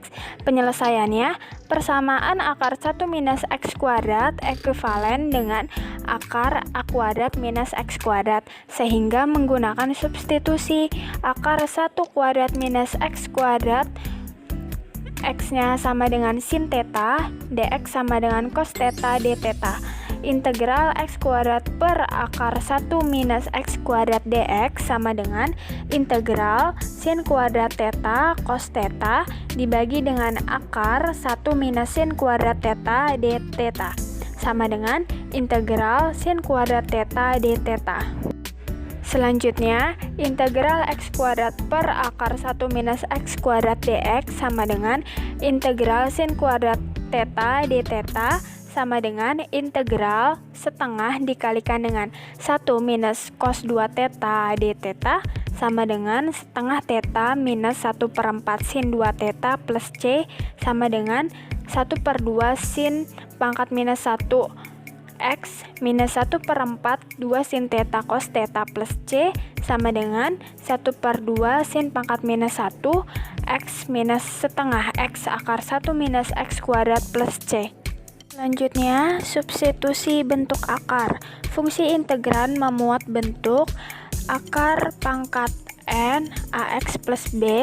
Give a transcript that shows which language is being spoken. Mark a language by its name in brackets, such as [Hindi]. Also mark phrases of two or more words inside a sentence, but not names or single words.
[Indonesian] Penyelesaiannya, persamaan akar 1 minus x kuadrat ekuivalen dengan akar a kuadrat minus x kuadrat, sehingga menggunakan substitusi akar 1 kuadrat minus x kuadrat, x-nya sama dengan sin theta, dx sama dengan cos theta d theta. Integral x kuadrat per akar 1 minus x kuadrat dx sama dengan integral sin kuadrat theta cos theta dibagi dengan akar 1 minus sin kuadrat theta d theta sama dengan integral sin kuadrat theta d theta. Selanjutnya, integral x kuadrat per akar 1 minus x kuadrat dx sama dengan integral sin kuadrat theta d theta sama dengan integral setengah dikalikan dengan 1 minus cos 2 theta d theta sama dengan setengah theta minus 1/4 sin 2 theta plus c sama dengan 1/2 sin pangkat minus 1 x minus 1/4 2 sin theta cos theta plus c sama dengan 1/2 sin pangkat minus 1 x minus setengah x akar 1 minus x kuadrat plus c. Selanjutnya, substitusi bentuk akar. Fungsi integran memuat bentuk akar pangkat n ax plus b.